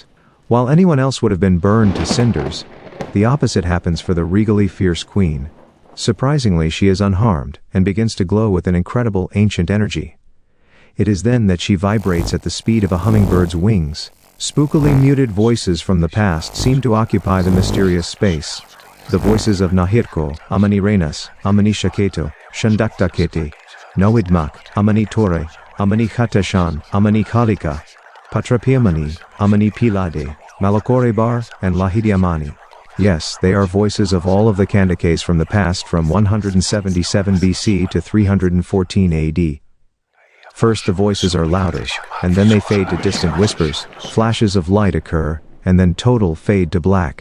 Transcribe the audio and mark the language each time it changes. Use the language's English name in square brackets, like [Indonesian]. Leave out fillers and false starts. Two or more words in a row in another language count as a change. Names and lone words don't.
[English] While anyone else would have been burned to cinders, the opposite happens for the regally fierce queen. Surprisingly, she is unharmed, and begins to glow with an incredible ancient energy. It is then that she vibrates at the speed of a hummingbird's wings. Spookily muted voices from the past seem to occupy the mysterious space. The voices of Nahirko, Amani Renas, Amani Shaketo, Shandaktakete, Noidmak, Amani Tore, Amani Khatashan, Amani Kalika, Patrapiamani, Amani Pilade, Malakorebar, and Lahidiamani. Yes, they are voices of all of the Kandaces from the past from 177 BC to 314 AD. First the voices are louder, and then they fade to distant whispers, flashes of light occur, and then total fade to black.